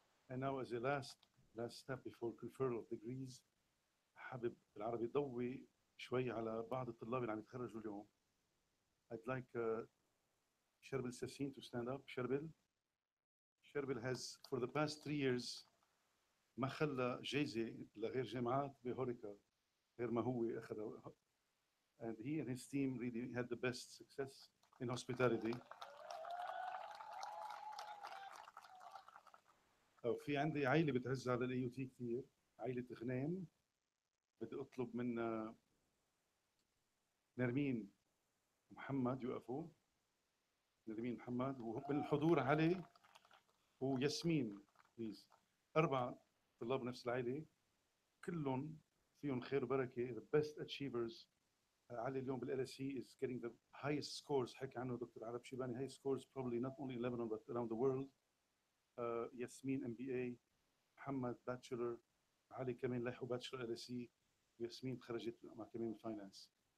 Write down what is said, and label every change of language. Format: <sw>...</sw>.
<en>And now as a last step before conferral of degrees,</en> <ar>حابب بالعربي ضوي شوي على بعض الطلاب اللي عم يتخرجوا اليوم.</ar> <en>I'd like Sherbil Sassin to stand up. Sherbil has for the past 3 years</en> <ar>ما خلى جايزة لغير جامعات بهوريكا غير ما هو أخذها.</ar> <en>And he and his team really had the best success in hospitality.</en> <ar>في عندي عائلة بتعز على الاي يو تي كثير، عائلة غنيم. بدي اطلب من نرمين محمد يوقفوا. نرمين محمد ومن الحضور علي وياسمين بليز. 4 طلاب نفس العائلة كلهم فيهم خير وبركة.</ar> <en>The best achievers.</en> <ar>علي اليوم بالال اس سي</ar> <en>is getting the highest scores.</en> <ar>حكى عنه دكتور عرب شيباني.</ar> <en>highest scores probably not only in Lebanon but around the world.</en> <ar>ياسمين MBA، محمد باتشلر، علي كمان لاحقوا باتشلر ال اس سي، وياسمين تخرجت مع كمان فاينانس.</ar>